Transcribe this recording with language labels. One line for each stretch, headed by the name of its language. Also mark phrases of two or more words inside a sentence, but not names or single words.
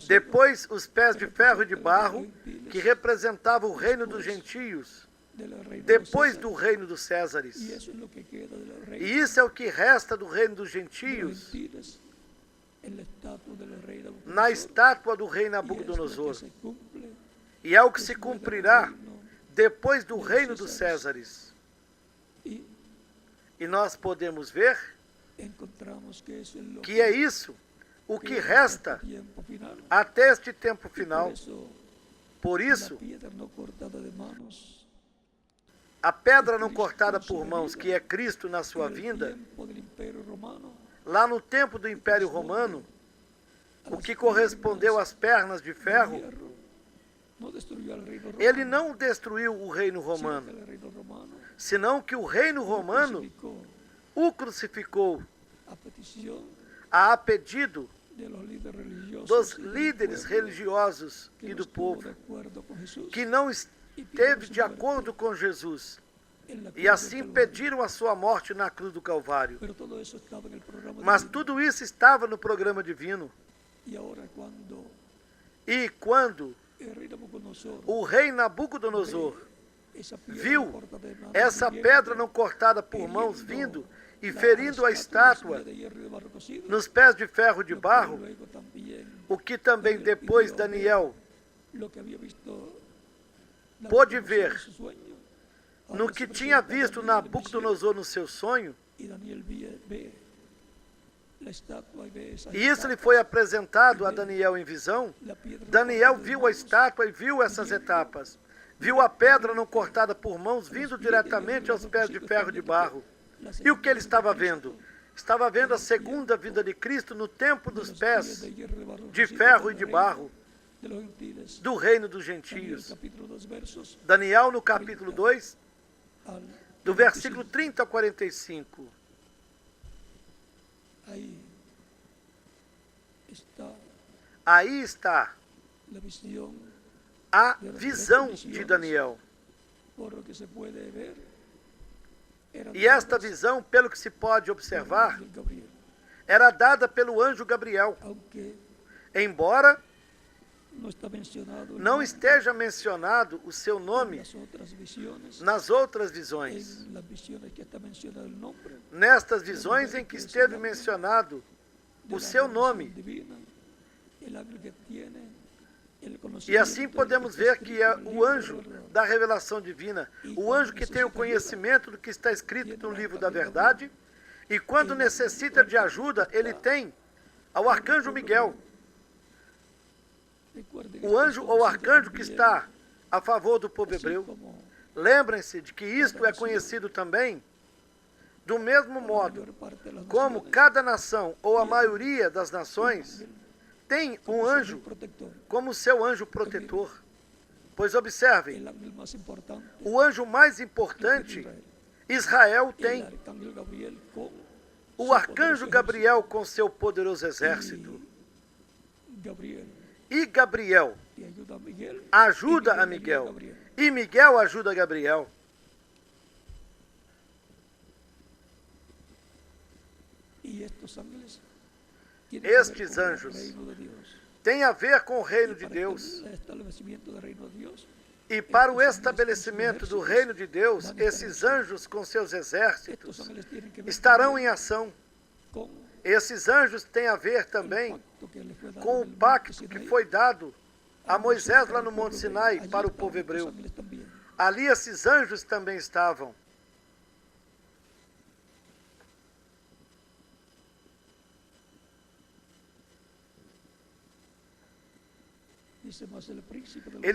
Portuguese: depois os pés de ferro e de barro, que representava o reino dos gentios,
Spanish: del reino de
Portuguese: depois César. do reino dos
Spanish: Y Césares. eso es lo que queda del reino
Portuguese: E isso é o que resta do reino dos
Spanish: de los
Portuguese: gentios
Spanish: gentiles en la estatua del rey Nabucodonosor.
Portuguese: na estátua do rei
Spanish: Y es lo que Nabucodonosor. se cumple
Portuguese: E é o que se
Spanish: después del
Portuguese: cumprirá reino. depois do reino dos Césares.
Spanish: Y
Portuguese: E nós podemos ver
Spanish: encontramos que eso es lo
Portuguese: que é isso, o que
Spanish: queda
Portuguese: resta
Spanish: hasta el tiempo final.
Portuguese: até este tempo
Spanish: Y
Portuguese: final. Por
Spanish: la
Portuguese: isso,
Spanish: piedra no cortada de manos
Portuguese: a pedra não cortada por mãos, que é Cristo na sua
Spanish: en el
Portuguese: vinda,
Spanish: tiempo del Imperio Romano,
Portuguese: lá no tempo do Império Romano, a o
Spanish: las
Portuguese: que correspondeu
Spanish: piernas
Portuguese: às pernas de de ferro,
Spanish: hierro, no destruyó al reino romano,
Portuguese: ele não destruiu o reino
Spanish: sino que romano, el reino romano
Portuguese: senão que o reino romano
Spanish: crucificó
Portuguese: o crucificou
Spanish: a petición
Portuguese: a pedido
Spanish: de los líderes religiosos
Portuguese: dos
Spanish: y del
Portuguese: líderes
Spanish: pueblo
Portuguese: religiosos que e
Spanish: no
Portuguese: do
Spanish: estuvo
Portuguese: povo,
Spanish: de acuerdo con Jesús,
Portuguese: que não
Spanish: y pidió
Portuguese: esteve
Spanish: su
Portuguese: de
Spanish: muerte.
Portuguese: acordo com Jesus
Spanish: en la cruz
Portuguese: e
Spanish: del
Portuguese: assim
Spanish: Calvario.
Portuguese: pediram a sua morte na cruz do Calvário.
Spanish: Pero todo eso estaba en el programa
Portuguese: Mas divino. tudo isso estava no programa divino.
Spanish: Y ahora cuando
Portuguese: E quando
Spanish: el rey Nabucodonosor
Portuguese: o rei Nabucodonosor
Spanish: esa piedra
Portuguese: viu
Spanish: cortada de manos
Portuguese: essa
Spanish: viviendo,
Portuguese: pedra não cortada por mãos vindo e ferindo a estátua
Spanish: de hierro y de barro cocido,
Portuguese: nos pés de ferro de
Spanish: lo que
Portuguese: barro,
Spanish: luego también
Portuguese: o que também depois Daniel
Spanish: lo que había visto
Portuguese: pôde Nabucodonosor ver
Spanish: en su sueño,
Portuguese: no
Spanish: ahora que se
Portuguese: tinha
Spanish: presenta
Portuguese: visto
Spanish: Daniel en visión,
Portuguese: Nabucodonosor no seu sonho,
Spanish: y Daniel ve la estatua y ve esa
Portuguese: e isso lhe
Spanish: estatua,
Portuguese: foi apresentado a Daniel em visão.
Spanish: la piedra Daniel cortada de
Portuguese: viu a
Spanish: manos,
Portuguese: estátua e viu essas etapas. Viu a pedra não cortada por mãos vindo diretamente aos pés de ferro de barro.
Spanish: la
Portuguese: E o que ele
Spanish: segunda
Portuguese: estava
Spanish: venida de
Portuguese: vendo? Cristo, Estava vendo a segunda vinda de Cristo no tempo dos
Spanish: los
Portuguese: pés
Spanish: pies de hierro y de barro de cocido
Portuguese: ferro
Spanish: del
Portuguese: e de reino barro
Spanish: de los gentiles.
Portuguese: do reino dos Daniel, gentios.
Spanish: capítulo 2, versos
Portuguese: Daniel, no capítulo 2,
Spanish: al
Portuguese: do versículo 30 ao 45.
Spanish: ahí está
Portuguese: Aí está
Spanish: la visión,
Portuguese: a visão de Daniel.
Spanish: por lo que se puede ver. Era
Portuguese: E esta visão, pelo que se pode observar, Gabriel, era dada pelo anjo Gabriel.
Spanish: aunque
Portuguese: Embora
Spanish: no está mencionado el
Portuguese: não
Spanish: nombre
Portuguese: esteja mencionado o seu
Spanish: en
Portuguese: nome
Spanish: las otras visiones,
Portuguese: nas outras visões.
Spanish: en las visiones que está mencionado el nombre,
Portuguese: Nestas visões em que esteve mencionado
Spanish: de
Portuguese: o
Spanish: la
Portuguese: seu
Spanish: revelación
Portuguese: nome. divina,
Spanish: el ángel que tiene el
Portuguese: E
Spanish: conocimiento
Portuguese: assim
Spanish: de lo
Portuguese: podemos
Spanish: está
Portuguese: ver que
Spanish: escrito
Portuguese: é
Spanish: en el
Portuguese: o
Spanish: libro
Portuguese: anjo
Spanish: de la verdad.
Portuguese: da revelação divina, o anjo que tem o conhecimento do que está escrito no livro da verdade, e quando necessita de ajuda, ele tem ao arcanjo Miguel,
Spanish: Recuerden,
Portuguese: o anjo ou arcanjo que está a favor do povo
Spanish: así
Portuguese: hebreu.
Spanish: como
Portuguese: Lembrem-se de que isto é conhecido também do mesmo
Spanish: la
Portuguese: modo
Spanish: mayor parte de las
Portuguese: como
Spanish: naciones
Portuguese: cada nação ou a maioria das nações tem
Spanish: como
Portuguese: um
Spanish: su
Portuguese: anjo
Spanish: protector.
Portuguese: como seu anjo protetor. Pois observem,
Spanish: El ángel más importante
Portuguese: o anjo mais
Spanish: que
Portuguese: importante,
Spanish: tiene Israel Israel,
Portuguese: tem
Spanish: el arcángel Gabriel con
Portuguese: o
Spanish: su
Portuguese: arcanjo
Spanish: poderoso
Portuguese: Gabriel com seu poderoso
Spanish: ejército.
Portuguese: exército.
Spanish: Y Gabriel
Portuguese: E Gabriel
Spanish: te ayuda a Miguel,
Portuguese: ajuda
Spanish: y
Portuguese: a
Spanish: Miguel ayuda
Portuguese: Miguel. Gabriel. E Miguel ajuda Gabriel.
Spanish: Y estos ángeles tienen que ver
Portuguese: Estes
Spanish: con el
Portuguese: anjos
Spanish: reino de Dios.
Portuguese: Tem a ver com o reino
Spanish: Y
Portuguese: de
Spanish: para
Portuguese: Deus.
Spanish: el establecimiento del reino de Dios,
Portuguese: E para o estabelecimento do reino de Deus, esses anjos com seus
Spanish: estos
Portuguese: exércitos
Spanish: ángeles tienen que ver
Portuguese: estarão
Spanish: también
Portuguese: em ação.
Spanish: con
Portuguese: Esses anjos têm a ver
Spanish: el
Portuguese: também
Spanish: pacto que le fue dado
Portuguese: com
Spanish: en
Portuguese: o
Spanish: el monte
Portuguese: pacto que Sinaí foi dado a Moisés Moisés
Spanish: para
Portuguese: lá
Spanish: el
Portuguese: no
Spanish: pueblo
Portuguese: Monte
Spanish: hebreo. Sinai Allí
Portuguese: para o
Spanish: estaban
Portuguese: povo
Spanish: estos
Portuguese: hebreu.
Spanish: ángeles también.
Portuguese: Ali esses anjos também estavam.
Spanish: Dice, "Mas el príncipe de la